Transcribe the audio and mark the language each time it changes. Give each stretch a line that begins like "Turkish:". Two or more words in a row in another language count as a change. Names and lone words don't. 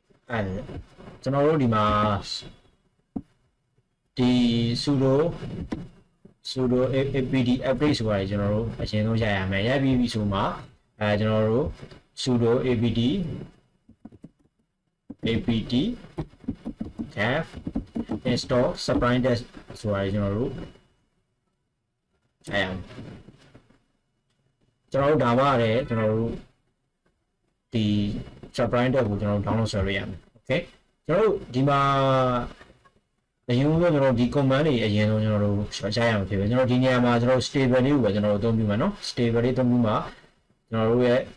Burmese: ကျွန်တော်တို့ဒီမှာဒီ
English: sudo apd update
Burmese: ဆိုတာကျွန်တော်တို့အရင်ဆုံးရရမယ်ရပြီးပြီဆိုမှကျွန်တော်တို့
English: sudo apd dev install sublime test
Burmese: ဆိုတာကျွန်တော်တို့ရရမယ်ကျွန်တော်တို့ဒါမှလည်းကျွန်တော်တို့ဒီ
English: sublime test
Burmese: ကိုကျွန်တော်တို့ download ဆွဲရရမယ် okay ကျွန်တော်တို့ဒီမှာအရင်ကကျွန်တော်ဒီ command တွေအရင်ဆုံးကျွန်တော်တို့ရှာရမှာဖြစ်ပဲကျွန်တော်ဒီနေရာမှာကျွန်တော် stable လေးကိုပဲကျွန်တော်တို့အသုံးပြုမှာเนาะ stable လေးအသုံးပြုမှာကျွန်တော်တို့ရဲ့